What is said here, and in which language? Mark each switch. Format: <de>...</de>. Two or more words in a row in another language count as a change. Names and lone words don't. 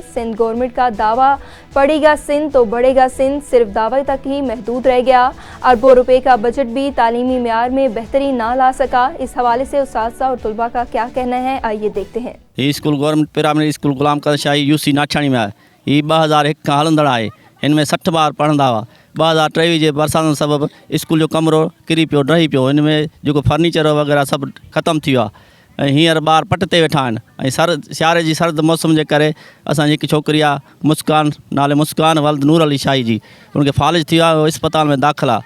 <ur>سندھ گورنمنٹ کا دعویٰ پڑھے گا سندھ تو بڑھے گا سندھ صرف دعوے تک ہی محدود رہ گیا. اربوں روپے کا بجٹ بھی تعلیمی معیار میں بہتری نہ لا سکا. اس حوالے سے اساتذہ اور طلباء کا کیا کہنا ہے، آئیے دیکھتے ہیں. یہ اسکول گورنمنٹ پرائمری اسکول غلام قادر شاہی UC</ur> <sd>नाठाणी में आहे. یہ 2001 खां हलंदड़ आहे. हिन में 60 ॿार पढ़ंदा हुआ. 2023 जे बरसातुनि सबबु स्कूल जो कमिरो किरी पियो, ढही पियो. हिन में जेको फर्नीचर वग़ैरह सभु ख़तमु थी वियो आहे. ऐं हींअर ॿार पट ते वेठा आहिनि. ऐं सियारे जी सर्द मौसम जे करे असांजी हिकु छोकिरी आहे मुस्कान नाले मुस्कान वल्द नूर अली शाही जी, उनखे फालिज थी वियो आहे, इस्पताल में दाख़िल आहे.</sd>